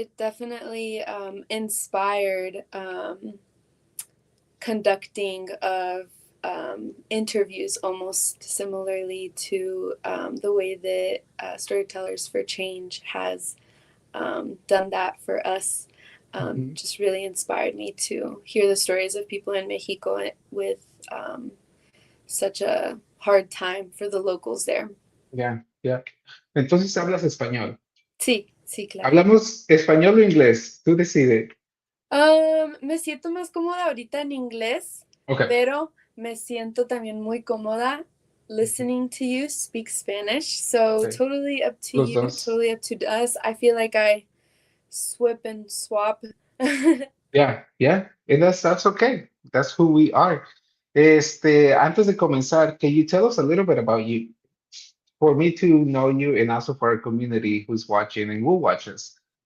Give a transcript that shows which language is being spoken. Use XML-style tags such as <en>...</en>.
<en>It definitely inspired conducting of interviews almost similarly to the way that Storytellers for Change has done that for us. Mhm. Just really inspired me to hear the stories of people in Mexico with such a hard time for the locals there.</en> <es>Ya, ya. Entonces hablas español. Sí, sí, claro. ¿Hablamos español o inglés? Tú decides. Me siento más cómoda ahorita en inglés, Ok. pero me siento también muy cómoda</es> <en>listening to you speak Spanish. So Ok. totally up to</en> <es>Los</es> <en>you,</en> <es>dos.</es> <en>totally up to us. I feel like I swip and swap. Yeah, yeah. And that's okay. That's who we are.</en> <es>Antes de comenzar,</es> <en>can you tell us a little bit about you? For me to know you and also for our community who's watching and will watch us.</en>